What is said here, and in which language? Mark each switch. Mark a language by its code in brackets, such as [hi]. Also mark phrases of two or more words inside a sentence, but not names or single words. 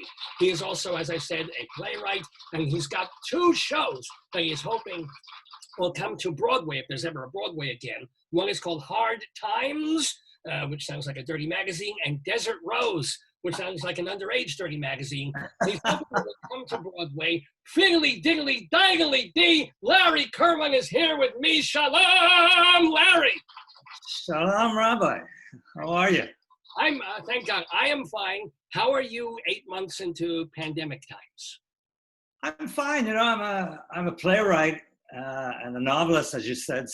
[en] He is also, as I said, a playwright, and he's got 2 shows that he's hoping will come to Broadway if there's ever a Broadway again. One is called Hard Times, which sounds like a dirty magazine, and Desert Rose, which sounds like an underage dirty magazine. He's hoping it will come to Broadway. Fiddly, diggly, diggly dee, Larry Kirwan is here with me. Shalom, Larry. Shalom, Rabbi. How are you? I'm, thank God, I am fine. How are you 8 months into pandemic times? I'm fine. You know, I'm a playwright and a novelist, as you said.